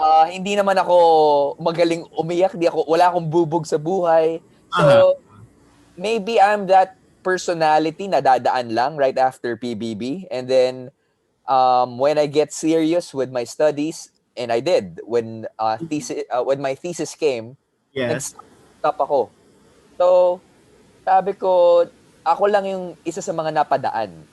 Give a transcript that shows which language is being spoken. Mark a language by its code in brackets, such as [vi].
[tl] Hindi naman ako magaling umiyak, wala akong bubog sa buhay. [en] So, maybe I'm that personality [tl] na dadaan lang [en] right after PBB. And then, when I get serious with my studies, and I did, when my thesis came, [tl] nag-stop ako. So, sabi ko, ako lang yung isa sa mga napadaan.